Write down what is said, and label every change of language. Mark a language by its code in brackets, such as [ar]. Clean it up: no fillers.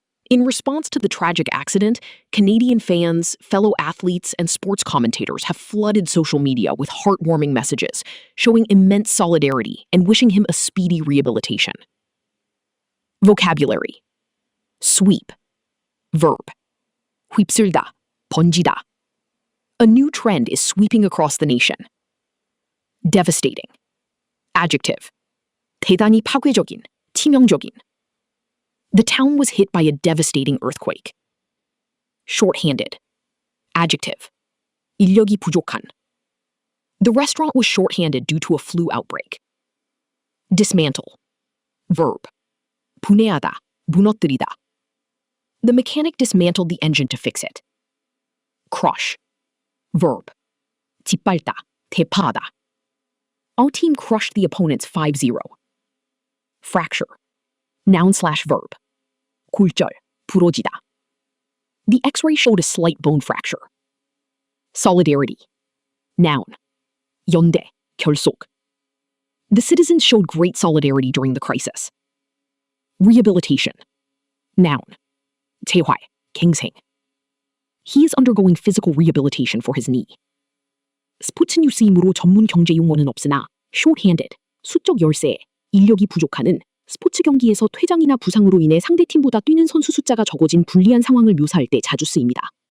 [en] In response to the tragic accident, Canadian fans, fellow athletes, and sports commentators have flooded social media with heartwarming messages, showing immense solidarity and wishing him a speedy rehabilitation. Vocabulary. Sweep. Verb. [ko] 휩쓸다, 번지다. [en] A new trend is sweeping across the nation. Devastating. Adjective. [ko] 대단히 파괴적인, 치명적인. [en] The town was hit by a devastating earthquake. Short-handed. Adjective. [ko] 인력이 부족한. [en] The restaurant was short-handed due to a flu outbreak. Dismantle. Verb. [ko] 분해하다, 무너뜨리다. [en] The mechanic dismantled the engine to fix it. Crush. Verb. [ko] 짓밟다, 대파하다. [en] Our team crushed the opponents 5-0. Fracture. Noun/verb. [ko] 골절, 부러지다. [en] The X-ray showed a slight bone fracture. Solidarity. Noun. [ko] 연대, 결속. [en] The citizens showed great solidarity during the crisis. Rehabilitation. Noun. [ko] 재활, 갱생. [en] He is undergoing physical rehabilitation for his knee. [ko] 스포츠 뉴스이므로 전문 경제 용어는 없으나 short-handed, 수적 열세, 인력이 부족한은 스포츠 경기에서 퇴장이나 부상으로 인해 상대팀보다 뛰는 선수 숫자가 적어진 불리한 상황을 묘사할 때 자주 쓰입니다.